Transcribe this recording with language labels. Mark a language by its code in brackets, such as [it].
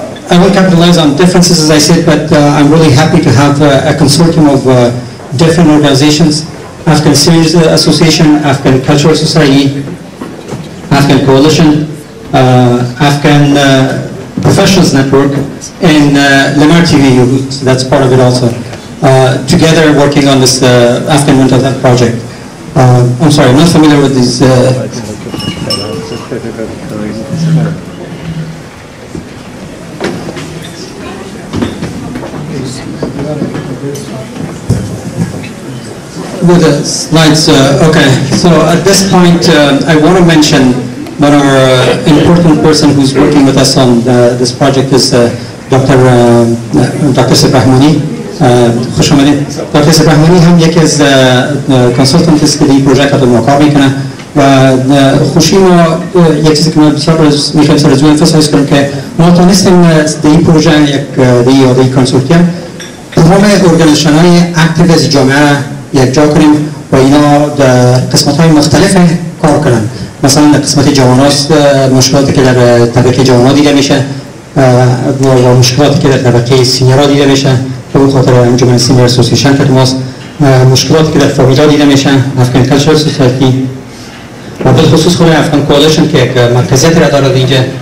[en] I will capitalize on differences as I said but I'm really happy to have a consortium of different organizations Afghan Series Association, Afghan Cultural Society, Afghan Coalition, Afghan Professionals Network and Lemar TV, that's part of it also. Together working on this Afghan mental health project. I'm sorry, I'm not familiar with these. With the slides, okay. So at this point, I want to mention one of our important person who's working with us on this project is Dr. [fa] Sibrahmani. خوش آمدید. دکتر سبرهمانی هم یکی از کنسالتنت است که این پروژه رو ما کار میکنه و خوشی ما یک چیزی که ما بسیار میخوایم سر از اون امفاسایز کنیم که ما تونستیم در این پروژه یک کنسورتیوم تمام ارگانیزیشن های اکتیو از جامعه یک جا کنیم و اینا در قسمت های مختلف کار کنن مثلا در قسمت جواناست مشکلاتی که در طبقه جوانا دیده میشه و مشکلاتی که در طبقه سینیرها دیده میشه به خاطر انجمن سینیر اسوسییشن که ماست مشکلاتی که در فامیلا دیده میشن افغان کالچرال سوسایتی و به خصوص خود افغان کولیشن که یک مرکزیت را دارد اینجا